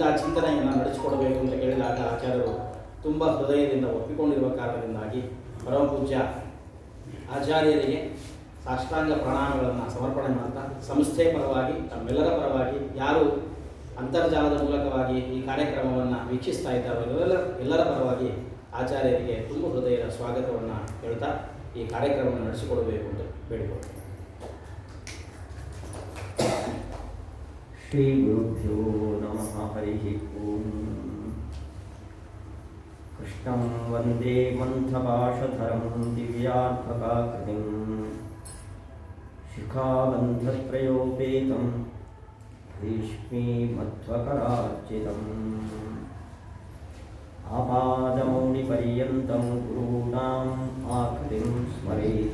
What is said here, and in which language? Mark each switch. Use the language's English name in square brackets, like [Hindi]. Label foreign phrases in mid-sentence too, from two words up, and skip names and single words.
[Kannada] ಚಿಂತನೆಯನ್ನು ನಡೆಸಿಕೊಡಬೇಕು ಅಂತ ಕೇಳಿದಾಗ ಆಚಾರ್ಯರು ತುಂಬ ಹೃದಯದಿಂದ ಒಪ್ಪಿಕೊಂಡಿರುವ ಕಾರಣದಿಂದಾಗಿ ಪರಮ ಪೂಜ್ಯ ಆಚಾರ್ಯರಿಗೆ ಸಾಷ್ಟಾಂಗ ಪ್ರಣಾಮಗಳನ್ನು ಸಮರ್ಪಣೆ ಮಾಡ್ತಾ, ಸಂಸ್ಥೆ ಪರವಾಗಿ, ತಮ್ಮೆಲ್ಲರ ಪರವಾಗಿ, ಯಾರು ಅಂತರ್ಜಾಲದ ಮೂಲಕವಾಗಿ ಈ ಕಾರ್ಯಕ್ರಮವನ್ನು ವೀಕ್ಷಿಸ್ತಾ ಇದ್ದಾರೋ ಎಲ್ಲರ ಪರವಾಗಿ ಆಚಾರ್ಯರಿಗೆ ತುಂಬ ಹೃದಯದ ಸ್ವಾಗತವನ್ನು ಹೇಳ್ತಾ ಈ ಕಾರ್ಯಕ್ರಮವನ್ನು ನಡೆಸಿಕೊಡಬೇಕು ಅಂತ ಬೇಡಿಕೊಳ್ತೇನೆ. [Sanskrit] ಶ್ರೀ ಗುರುಭ್ಯೋ ನಮಃ. ಹರಿ ಓಂ. ಕೃಷ್ಣಂ ವಂದೇ ಮಂಥಪಾಶಧರಂ ದಿವ್ಯಾತ್ಮಕಾಕೃತಿಂ ಶಿಖಾಬಂಧತ್ರಯೋಪೇತಂ ಭೀಷ್ಮೀಮಧ್ವಕರಾರ್ಚಿತಂ ಆಪಾದಮೌಳಿಪರ್ಯಂತಂ ಗುರೂಣಾಂ ಆಕೃತಿಂ ಸ್ಮರೇತ್.